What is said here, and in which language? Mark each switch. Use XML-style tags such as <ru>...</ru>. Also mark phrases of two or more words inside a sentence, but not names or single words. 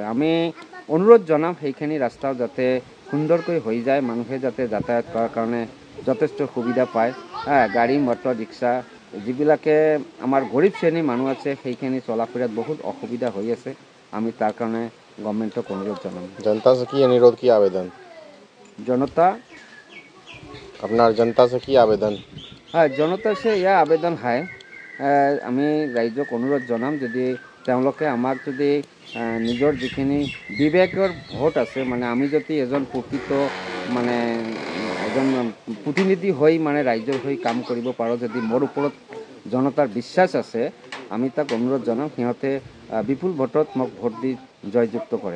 <as>আমি অনুৰোধ জনাম সেইখিনি ৰাস্তাও যাতে সুন্দৰকৈ হৈ যায়, মানুহে যাতে যাতায়াত কৰাৰ কাৰণে যথেষ্ট সুবিধা পায়। গাড়ী মটৰ ৰিক্সা যিবিলাকে আমাৰ গৰীব শ্ৰেণীৰ মানুহ আছে সেইখিনি চলা ফুৰাত বহুত অসুবিধা হৈ আছে। আমি তাৰ কাৰণে গভৰ্ণমেণ্টক অনুৰোধ জনাম।</as> <hi>जनता से की अनुरोध, की आवेदन? जनता से की आवेदन? जनता से</hi> <as>ইয়াৰ আবেদন হয়, আমি ৰাইজক অনুৰোধ জনাম যদি তেওঁলোকে আমাক যদি নিজৰ যিখিনি বিবেকৰ ভোট আছে, আমি যদি এজন প্ৰকৃত এজন প্ৰতিনিধি হৈ ৰাইজৰ হৈ কাম কৰিব পাৰোঁ, যদি মোৰ ওপৰত জনতাৰ বিশ্বাস আছে, আমি তাক অনুৰোধ জনাম সিহঁতে বিপুল ভোটত মোক ভোট দি জয়যুক্ত কৰে।</as>